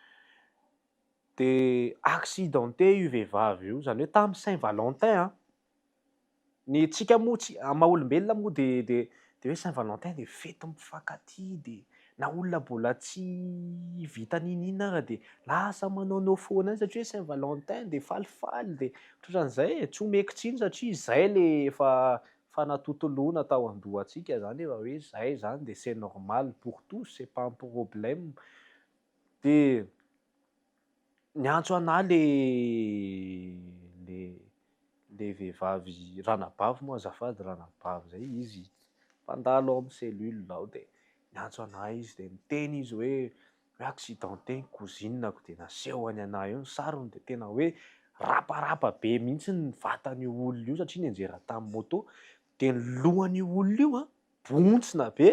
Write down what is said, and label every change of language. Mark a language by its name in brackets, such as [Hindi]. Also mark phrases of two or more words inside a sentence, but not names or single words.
[Malagasy] Dia accidenté io vehivavy io, zany hoe tamin'ny Saint-Valentin ny tsika moa maha-olombelona moa de hoe Saint-Valentin de fety mifankatia dia na olona mbola tsy vita ninina ara dia lasa manaonao foana satria Saint-Valentin de falifaly dia ohatran'izay tsy omeko tsiny satria izay le efa fanatotoloana tao an-dohantsika zany efa hoe zay zany de [French] c'est normal pour tous, c'est pas un problème. [Malagasy] Dia niantso ana le vehivavy ranabavy moa azafady ranabavy zay izy mpandalo ao amin'ny cellule ao dia niantso ana izy dia miteny izy hoe accidenté ny cousinako dia naseho any ana eo ny sarony dia tena hoe raparapa be mihitsy ny vatan'io olona io satria nianjera tamin'ny moto dia ny lohan'io olona io bontsina be.